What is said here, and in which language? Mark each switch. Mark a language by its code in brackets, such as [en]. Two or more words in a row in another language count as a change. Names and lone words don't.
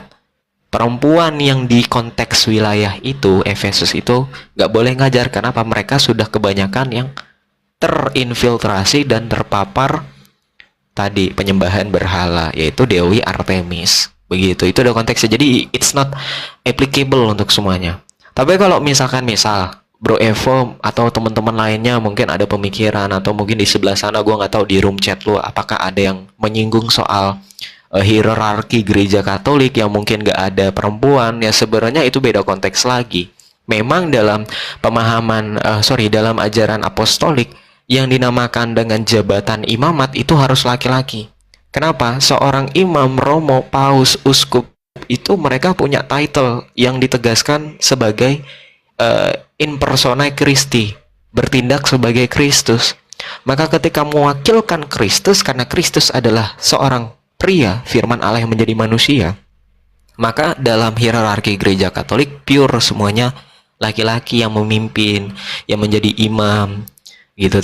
[id] Perempuan yang di konteks wilayah itu, Efesus itu, nggak boleh ngajar. Karena apa? Mereka sudah kebanyakan yang terinfiltrasi dan terpapar tadi penyembahan berhala, yaitu Dewi Artemis. Begitu, itu ada konteksnya. Jadi [en] it's not applicable [id] untuk semuanya. Tapi kalau misal Bro Evo atau teman-teman lainnya mungkin ada pemikiran, atau mungkin di sebelah sana gue nggak tahu di [en] room chat [id] lu apakah ada yang menyinggung soal hierarki gereja Katolik yang mungkin nggak ada perempuan, ya sebenarnya itu beda konteks lagi. Memang dalam pemahaman dalam ajaran apostolik yang dinamakan dengan jabatan imamat itu harus laki-laki. Kenapa? Seorang imam, romo, paus, uskup itu mereka punya title yang ditegaskan sebagai [la] in persona Christi, [id] bertindak sebagai Kristus. Maka ketika mewakilkan Kristus, karena Kristus adalah seorang pria, firman Allah yang menjadi manusia, maka dalam hierarki gereja Katolik pure semuanya laki-laki yang memimpin, yang menjadi imam gitu.